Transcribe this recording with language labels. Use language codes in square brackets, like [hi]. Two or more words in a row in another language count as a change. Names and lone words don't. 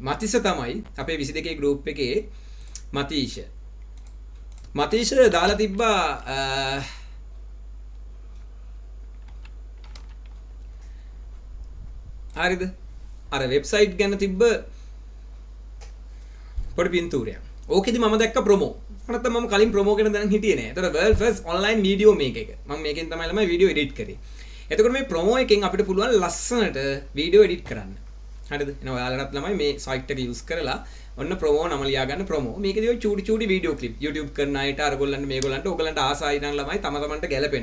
[si] මතිෂ තමයි අපේ 22 group එකේ මතිෂ දාලා තිබ්බා හරිද? අර වෙබ්සයිට් ගැන තිබ්බ පොඩි පින්තූරයක්. ඕකෙදි මම දැක්ක ප්‍රොමෝ. නැත්නම් මම කලින් ප්‍රොමෝ කරන දැන් හිටියේ නෑ. ඒතර [en] world first online video make [si] එක. මම මේකෙන් තමයි ළමයි [en] video edit [si] කරේ. එතකොට මේ ප්‍රොමෝ එකෙන් අපිට පුළුවන් ලස්සනට [en] video edit [si] කරන්න. හරිද? එහෙනම් ඔයාලටත් ළමයි මේ සයිට් එක යූස් කරලා ඔන්න ප්‍රොමෝ නම ලියා ගන්න ප්‍රොමෝ. මේකේදී ඔය චූටි [en] video clip [si] YouTube කරන අයට අරගොල්ලන්ට මේගොල්ලන්ට ඕගලන්ට ආසයි නම් ළමයි තම තමන්ට ගැලපෙන.